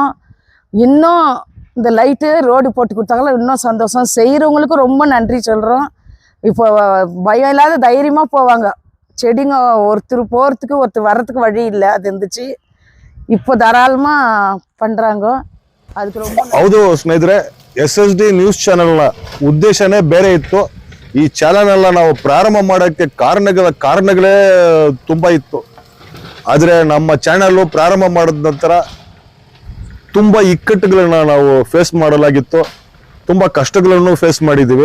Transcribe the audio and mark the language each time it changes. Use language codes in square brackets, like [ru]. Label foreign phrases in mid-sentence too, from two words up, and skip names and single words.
[ta] இன்னும் இந்த லைட்டு ரோடு போட்டு கொடுத்தாங்களா இன்னும் சந்தோஷம். செய்கிறவங்களுக்கும் ரொம்ப நன்றி சொல்கிறோம். இப்போ பயம் இல்லாத தைரியமாக போவாங்க. செடிங்க ஒருத்தர் போகிறதுக்கு ஒருத்தர் வர்றதுக்கு வழி இல்லை, அது இருந்துச்சு. இப்போ தாராளமாக பண்ணுறாங்க. [kn] ಅದಕ್ಕೆ ரொம்ப ಹೌದು ಸ್ನೇಹಿತರೆ, SSD ನ್ಯೂಸ್ ಚಾನೆಲ್ನ ಉದ್ದೇಶನೇ ಬೇರೆ ಇತ್ತು. ಈ ಚಾನೆಲ್ ಎಲ್ಲ ನಾವು ಪ್ರಾರಂಭ ಮಾಡೋಕ್ಕೆ ಕಾರಣಗಳೇ ತುಂಬಾ ಇತ್ತು. ಆದರೆ ನಮ್ಮ ಚಾನೆಲ್ ಪ್ರಾರಂಭ ಮಾಡಿದ ನಂತರ ತುಂಬಾ ಇಕ್ಕಟ್ಟುಗಳನ್ನ ನಾವು ಫೇಸ್ ಮಾಡಲಾಗಿತ್ತು, ತುಂಬಾ ಕಷ್ಟಗಳನ್ನು ಫೇಸ್ ಮಾಡಿದ್ದೀವಿ.